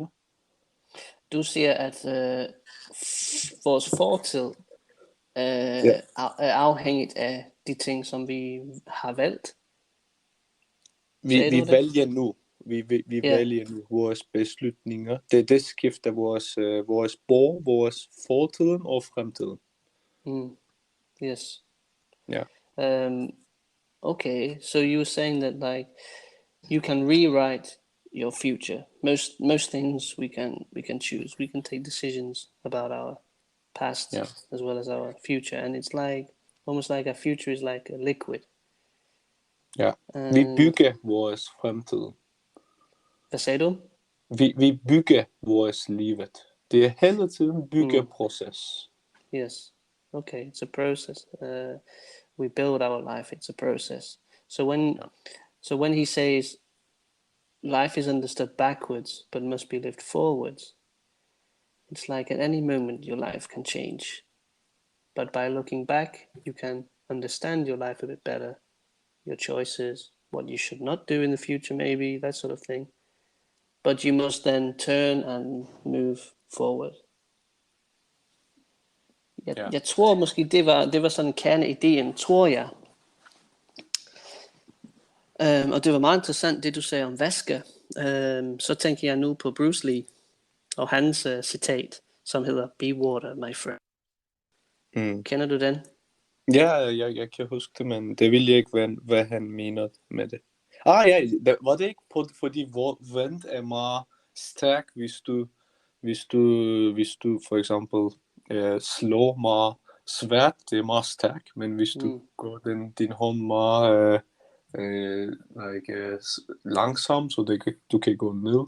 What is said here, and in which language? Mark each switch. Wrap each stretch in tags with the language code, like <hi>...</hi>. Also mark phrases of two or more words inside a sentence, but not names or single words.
<da>Du siger, at vores fortid er afhængigt af de ting, som vi har valgt. Vi vælger nu. Vi vælger nu vores beslutninger. Det skifter vores fortiden og fremtiden.</da> <en>Yes. Yeah. Okay, so you were saying that like you can rewrite your future. Most things we can choose. We can take decisions about our past as well as our future, and it's like almost like our future is like a liquid.</en> <da>Ja. Vi bygger vores fremtid. Hvad sagde du? Vi bygger vores livet. Det er hele tiden byggeproces.</da> <en>Yes. Okay, it's a process. We build our life. It's a process. So when he says life is understood backwards but must be lived forwards, it's like at any moment your life can change. But by looking back, you can understand your life a bit better, your choices, what you should not do in the future maybe, that sort of thing. But you must then turn and move forward.</en> <da>Jeg tror måske, det var sådan kerneideen, tror jeg. Og det var meget interessant, det du sagde om væske. Så tænker jeg nu på Bruce Lee og hans citat, som hedder</da> <en>"Be water, my friend".</en> <da>Kender du den? Ja, jeg kan huske det, men det vil jeg ikke, hvad han mener med det. Var det ikke fordi vand er meget stærk, hvis du for eksempel slår meget svært, det er meget stærk, men hvis du går din hånd meget langsomt, så du kan gå ned.</da>